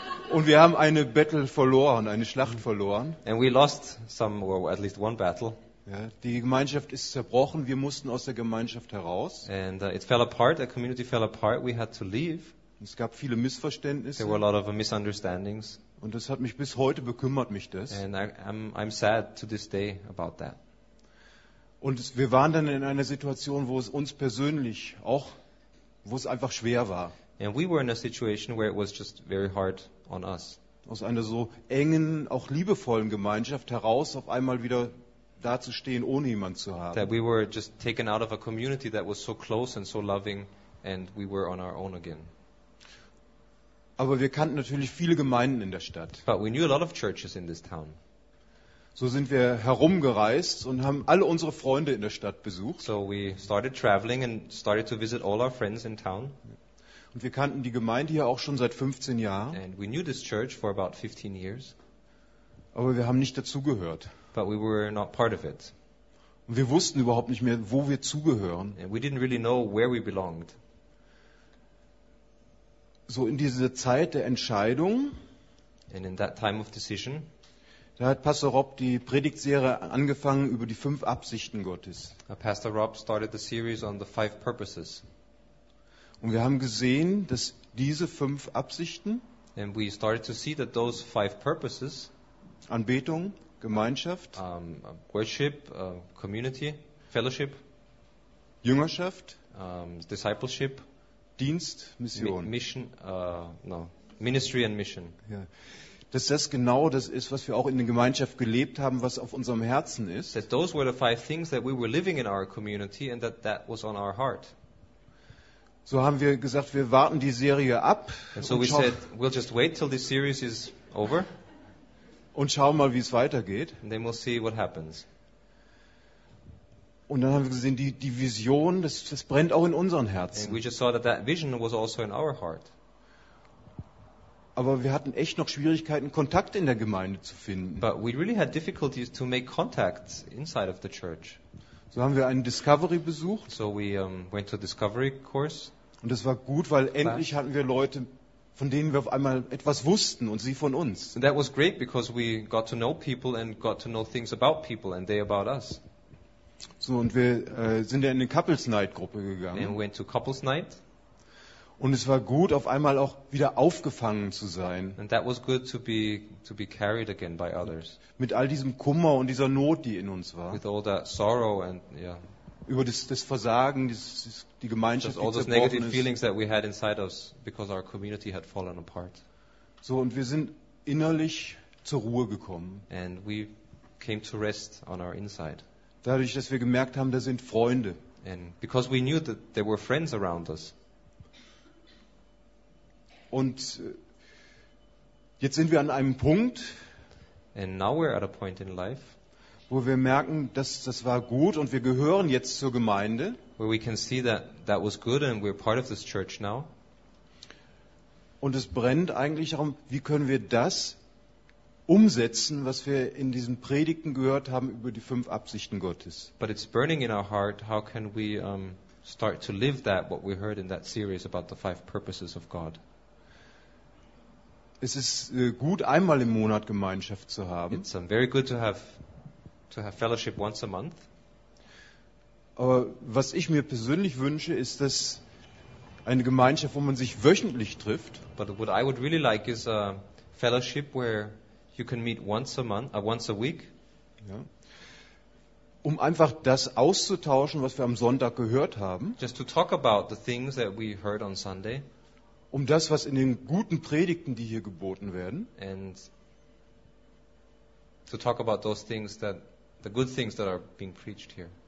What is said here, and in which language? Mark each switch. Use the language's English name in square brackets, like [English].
[German] Und wir haben eine Battle verloren, eine Schlacht verloren. [English] And we lost some, or at least one battle. [German] Ja, die Gemeinschaft ist zerbrochen, wir mussten aus der Gemeinschaft heraus. [English] And it fell apart, the community fell apart, we had to leave. [German] Es gab viele Missverständnisse. [English] There were a lot of misunderstandings. [German] Und das hat mich bis heute bekümmert, mich das. [English] And I'm sad to this day about that. [German] Und wir waren dann in einer Situation, wo es uns persönlich auch, wo es einfach schwer war. [English] And we were in a situation where it was just very hard on us. [German] Aus einer so engen, auch liebevollen Gemeinschaft heraus auf einmal wieder dazustehen, ohne jemand zu haben. [English] That we were just taken out of a community that was so close and so loving, and we were on our own again. [German] Aber wir kannten natürlich viele Gemeinden in der Stadt. [English] But we knew a lot of churches in this town. [German] So sind wir herumgereist und haben alle unsere Freunde in der Stadt besucht. [English] So we started traveling and started to visit all our friends in town. [German] Und wir kannten die Gemeinde hier auch schon seit 15 Jahren. [English] And we knew this church for about 15 years. [German] Aber wir haben nicht dazugehört. [English] But we were not part of it. [German] Und wir wussten überhaupt nicht mehr, wo wir zugehören. [English] And we didn't really know where we belonged. [German] So in dieser Zeit der Entscheidung, [English] and in that time of decision, [German] da hat Pastor Rob die Predigtserie angefangen über die 5 Absichten Gottes. [English] Pastor Rob started the series on the 5 purposes. [German] Und wir haben gesehen, dass diese 5 Absichten, [English] and we started to see that those 5 purposes, [German] Anbetung, Gemeinschaft, [English] worship, community, fellowship, [German] Jüngerschaft, [English] discipleship, [German] Dienst, Mission, [English] ministry and mission. [German] Ja. Dass das genau das ist, was wir auch in der Gemeinschaft gelebt haben, was auf unserem Herzen ist. [English] That those were the 5 things that we were living in our community and that that was on our heart. [German] So haben wir gesagt, wir warten die Serie ab. [English] And so we said, we'll just wait till this series is over. [German] Und schauen mal, wie es weitergeht. [English] And then we'll see what happens. [German] Und dann haben wir gesehen, die Vision, das brennt auch in unseren Herzen. [English] And we just saw that vision was also in our heart. [German] Aber wir hatten echt noch Schwierigkeiten, Kontakt in der Gemeinde zu finden. [English] But we really had difficulties to make contacts inside of the church. [German] So haben wir einen Discovery besucht. [English] So we went to Discovery course. [German] Und das war gut, weil endlich hatten wir Leute, von denen wir auf einmal etwas wussten und sie von uns. [English] And that was great because we got to know people and got to know things about people and they about us. [German] So und wir sind ja in eine Couples Night Gruppe gegangen. [English] And we went to Couples Night. [German] Und es war gut, auf einmal auch wieder aufgefangen zu sein. [English] And that was good to be carried again by others. [German] Mit all diesem Kummer und dieser Not, die in uns war. [English] With all that sorrow and yeah. [German] Über das Versagen, die Gemeinschaft, [English] all those negative feelings that we had inside us because our community had fallen apart. [German] So, und wir sind innerlich zur Ruhe gekommen. [English] And we came to rest on our inside. [German] Dadurch, dass wir gemerkt haben, da sind Freunde. [English] And because we knew that there were friends around us. [German] Und jetzt sind wir an einem Punkt, [English] and now we're at a point in life, [German] wo wir merken, dass das war gut und wir gehören jetzt zur Gemeinde. [English] Where we can see that that was good and we're part of this church now. [German] Und es brennt eigentlich darum, wie können wir das umsetzen, was wir in diesen Predigten gehört haben über die fünf Absichten Gottes. [English] But it's burning in our heart, how can we start to live that, what we heard in that series about the five purposes of God. [German] Es ist gut, einmal im Monat Gemeinschaft zu haben. [English] It's very good to have fellowship once a month. [German] Aber was ich mir persönlich wünsche, ist, dass eine Gemeinschaft, wo man sich wöchentlich trifft. [English] But what I would really like is a fellowship where you can meet once a week. [German] Ja. Um einfach das auszutauschen, was wir am Sonntag gehört haben. [English] Just to talk about the things that we heard on Sunday. [German] Um das, was in den guten Predigten, die hier geboten werden, [English] and to talk about those things that the good things that are being preached here.